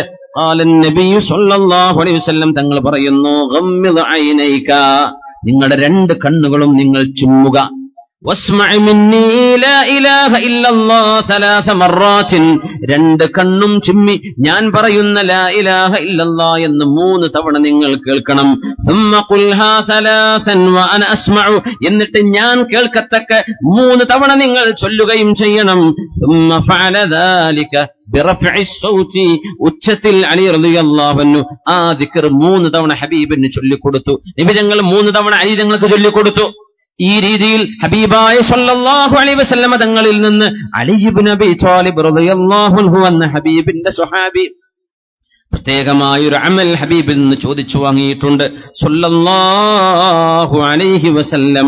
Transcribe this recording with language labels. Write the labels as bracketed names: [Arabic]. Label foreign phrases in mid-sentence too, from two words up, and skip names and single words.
[Arabic] قال النبي صلى الله عليه وسلم [Malayalam] തങ്ങൾ പറയുന്നു, [Arabic] غمض عينيك, [Malayalam] നിങ്ങളുടെ 2 കണ്ണുകളും നിങ്ങൾ ചുമ്മുക. [Arabic] واسمع مني لا إله إلا الله 3 مرات, [Malayalam] 2 കണ്ണും ചിമ്മി ഞാൻ പറയുന്ന [Arabic] لا إله إلا الله [Malayalam] എന്ന് 3 തവണ നിങ്ങൾ കേൾക്കണം. [Arabic] ثم قلها 3 وانا اسمع, [Malayalam] എന്നിട്ട് ഞാൻ കേൾക്കത്തക്ക 3 തവണ നിങ്ങൾ ചൊല്ലുകയും ചെയ്യണം. [Arabic] ثم فعل ذلك برفع الصوت, [Malayalam] ഉച്ചത്തിൽ അലി [Arabic] رضي الله عنه [Malayalam] ആ ദിക്ർ 3 തവണ ഹബീബിന് ചൊല്ലിക്കൊടുത്തു. നബി തങ്ങൾ 3 തവണ അലി തങ്ങൾക്ക് ചൊല്ലിക്കൊടുത്തു. ഈ രീതിയിൽ ഹബീബായ [Arabic] صلى الله عليه وسلم [Malayalam] തങ്ങളിൽ നിന്ന് അലി ഇബ്നു അബീ ത്വാലിബ് [Arabic] رضي الله عنه [Malayalam] എന്ന ഹബീബിന്റെ സ്വഹാബി പ്രത്യേകമായൊരു അമൽ ഹബീബിൽ നിന്ന് ചോദിച്ചു വാങ്ങിയിട്ടുണ്ട് [Arabic] صلى الله عليه وسلم.